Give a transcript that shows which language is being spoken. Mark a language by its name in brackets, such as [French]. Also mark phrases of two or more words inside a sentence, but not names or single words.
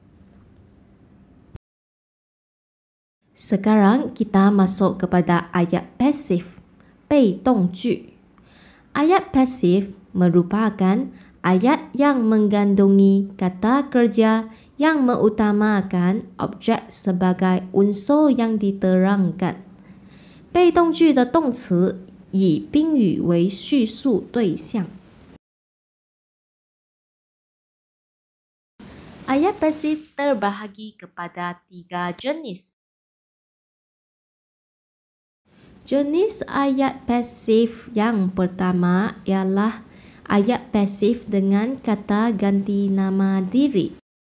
[Malay] Sekarang kita masuk kepada ayat pasif, 被动句。Ayat pasif merupakan ayat yang mengandungi kata kerja yang mengutamakan objek sebagai unsur yang diterangkan。 [Chinese] 被动句的动词以宾语为叙述对象。 [Malay] Ayat pasif terbahagi kepada 3 jenis. Jenis ayat pasif yang pertama ialah ayat pasif dengan kata ganti nama diri.